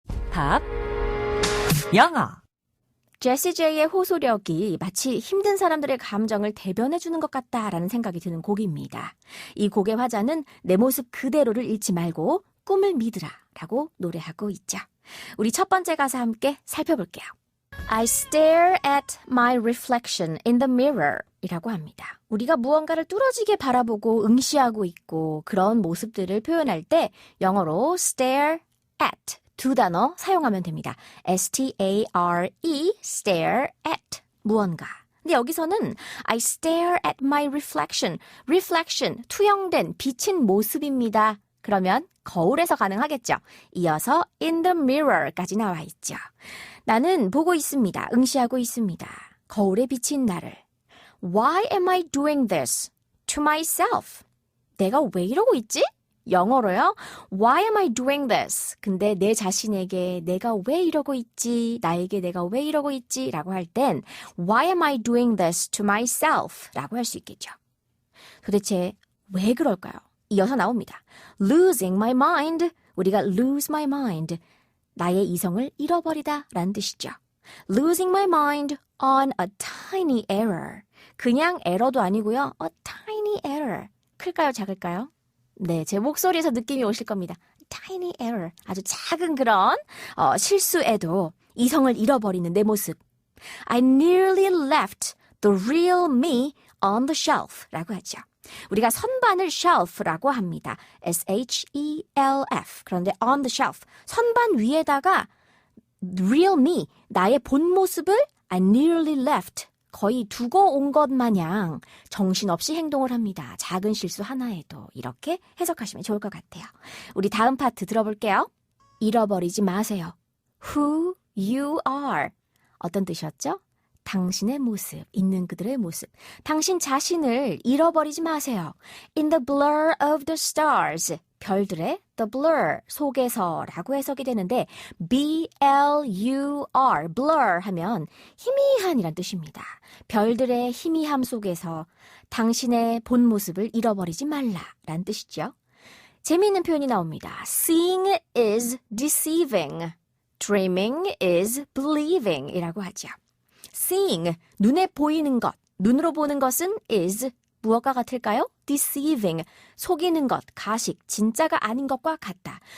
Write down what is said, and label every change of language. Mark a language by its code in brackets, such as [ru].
[ko] 팝 영어. 제시 제이의 호소력이 마치 힘든 사람들의 감정을 대변해주는 것 같다라는 생각이 드는 곡입니다. 이 곡의 화자는 내 모습 그대로를 잃지 말고 꿈을 믿으라 라고 노래하고 있죠. 우리 첫 번째 가사 함께 살펴볼게요. [en] I stare at my reflection in the mirror [ko] 이라고 합니다. 우리가 무언가를 뚫어지게 바라보고 응시하고 있고 그런 모습들을 표현할 때 영어로 [en] stare at [ko] 두 단어 사용하면 됩니다. [en] S-T-A-R-E, stare at, [ko] 무언가. 근데 여기서는 [en] I stare at my reflection, reflection, [ko] 투영된, 비친 모습입니다. 그러면 거울에서 가능하겠죠. 이어서 [en] in the mirror [ko] 까지 나와 있죠. 나는 보고 있습니다. 응시하고 있습니다. 거울에 비친 나를. [en] Why am I doing this to myself? [ko] 내가 왜 이러고 있지? 영어로요. [en] Why am I doing this? [ko] 근데 내 자신에게 내가 왜 이러고 있지? 나에게 내가 왜 이러고 있지? 라고 할 땐 [en] Why am I doing this to myself? [ko] 라고 할 수 있겠죠. 도대체 왜 그럴까요? 이어서 나옵니다. [en] Losing my mind. [ko] 우리가 [en] lose my mind. [ko] 나의 이성을 잃어버리다 라는 뜻이죠. [en] Losing my mind on a tiny error. [ko] 그냥 에러도 아니고요. [en] A tiny error. [ko] 클까요? 작을까요? 네, 제 목소리에서 느낌이 오실 겁니다. [en] tiny error, [ko] 아주 작은 그런 실수에도 이성을 잃어버리는 내 모습. [en] I nearly left the real me on the shelf [ko] 라고 하죠. 우리가 선반을 shelf라고 합니다. [en] S-H-E-L-F. [ko] 그런데 [en] on the shelf, [ko] 선반 위에다가 [en] real me, [ko] 나의 본 모습을 [en] I nearly left, [ko] 거의 두고 온 것 마냥 정신없이 행동을 합니다. 작은 실수 하나에도 이렇게 해석하시면 좋을 것 같아요. 우리 다음 파트 들어볼게요. 잃어버리지 마세요. [en] Who you are. [ko] 어떤 뜻이었죠? 당신의 모습, 있는 그들의 모습. 당신 자신을 잃어버리지 마세요. [en] In the blur of the stars. [ko] 별들의 the blur, 속에서라고 해석이 되는데 B-L-U-R, blur 하면 희미한이란 뜻입니다. 별들의 희미함 속에서 당신의 본 모습을 잃어버리지 말라란 뜻이죠. 재미있는 표현이 나옵니다. [en] Seeing is deceiving. Dreaming is believing [ko] 이라고 하죠. Seeing, 눈에 보이는 것, 눈으로 보는 것은 [en] is [ko] 무엇과 같을까요? [en] Deceiving, [ko] 속이는 것, 가식, 진짜가 아닌 것과 같다.